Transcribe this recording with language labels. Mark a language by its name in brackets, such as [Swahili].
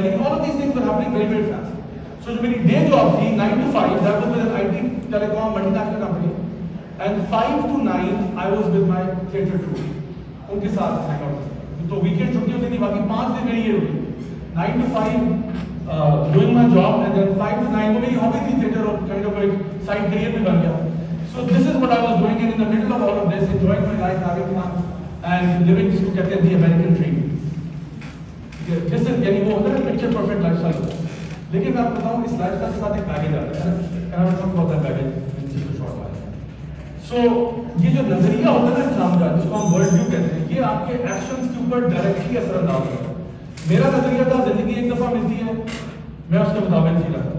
[Urdu] لیکن [English] All of these things were happening very very fast. So [Urdu] جو میری [English] day job تھی 9 to 5, that was with an I T telecom multinational company, and 5 to 9 I was with my theatre troupe, [Urdu] ان کے ساتھ [English] Hang out. [Urdu] تو weekend چھٹی ہوتی تھی, باقی 5 دن میری یہ routine 9 to 5 [English] doing my job, and then [Urdu] 5 to 9 وہ میری ہابی تھی تھیٹر, اور کائنڈ آف ایک سائڈ کیریئر بھی بن گیا. [English] So this is what I was doing, and in the middle of all of this, enjoying my life, having fun, and living [Urdu] جس کو کہتے ہیں [English] the American dream. This is [Urdu] یعنی وہ ہوتا ہے [English] picture perfect life style. [Urdu] لیکن میں آپ کو بتاؤں اس لائف اسٹائل کے ساتھ ایک بیگیج آتا ہے, [English] and I will talk about that baggage in just a short while. [Urdu] So یہ جو نظریہ ہوتا ہے نا انسان کا, جس کو ہم ورلڈ ویو کہتے ہیں, یہ آپ کے ایکشنز کے اوپر ڈائریکٹلی اثر انداز ہوتا ہے. میرا نظریہ تھا زندگی ایک دفعہ ملتی ہے, میں اس کے مطابق جی رہا.